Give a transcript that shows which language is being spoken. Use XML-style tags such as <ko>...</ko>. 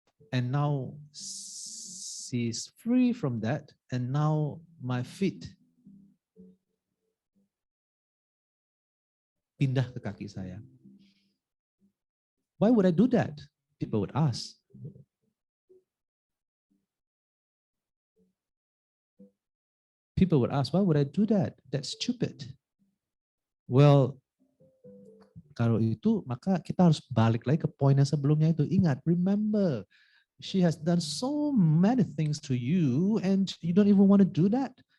<en>And now she's free from that, and now my feet</en> <id>pindah ke kaki saya.</id> <en>Why would I do that? People would ask. People would ask, why would I do that? That's stupid.</en> <id>Well, kalau itu maka kita harus balik lagi ke poin yang sebelumnya itu. Ingat,</id> <en>remember, she has done so many things to you and you don't even want to do that.</en>